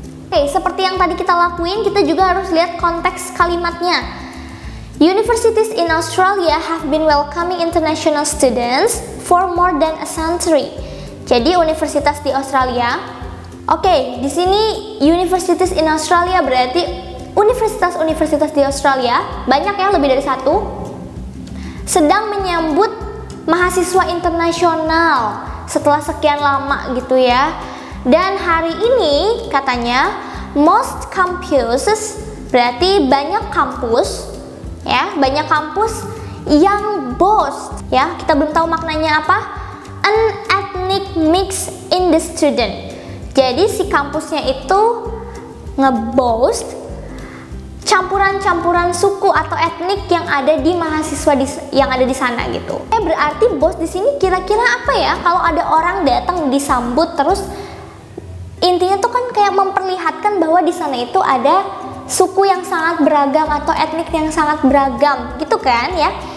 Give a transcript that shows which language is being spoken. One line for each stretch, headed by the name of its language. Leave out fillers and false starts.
Indonesian: Oke, seperti yang tadi kita lakuin, kita juga harus lihat konteks kalimatnya.
English: Universities in Australia have been welcoming international students for more than a century.
Indonesian: Jadi universitas di Australia. Oke, di sini
English: universities in Australia
Indonesian: berarti universitas-universitas di Australia, banyak ya, lebih dari satu, sedang menyambut mahasiswa internasional setelah sekian lama gitu ya. Dan hari ini katanya
English: most campuses,
Indonesian: berarti banyak kampus ya, banyak kampus yang boast ya. Kita belum tahu maknanya apa.
English: An ethnic mix in the student.
Indonesian: Jadi si kampusnya itu ngeboast campuran-campuran suku atau etnik yang ada di mahasiswa yang ada di sana gitu. Berarti boast di sini kira-kira apa ya? Kalau ada orang datang disambut terus, intinya tuh kan kayak memperlihatkan bahwa di sana itu ada suku yang sangat beragam atau etnik yang sangat beragam gitu kan ya.